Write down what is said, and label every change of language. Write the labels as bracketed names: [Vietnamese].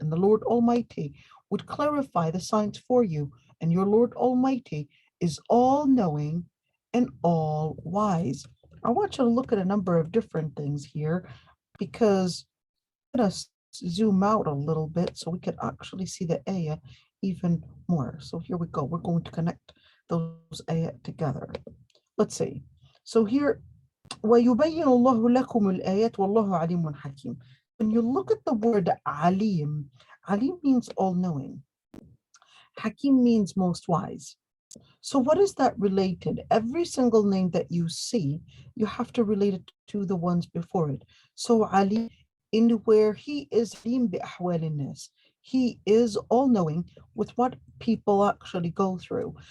[English] And the Lord Almighty would clarify the signs for you, and your Lord Almighty is all-knowing and all-wise. I want you to look at a number of different things here, because I'm going to zoom out a little bit so we can actually see the ayah even more. So here we go. We're going to connect those ayat together. Let's see. [Arabic] So here, وَيُبَيِّنُ اللَّهُ لَكُمُ الْآيَاتِ وَاللَّهُ عَلِيمٌ حَكِيمٌ. [English] When you look at the word alim, alim means all-knowing. Hakim means most wise. So what is that related? Every single name that you see, you have to relate it to the ones before it. So Ali, in where he is [Arabic] alim bi ahwal an-nas, [English] he is all-knowing with what people actually go through.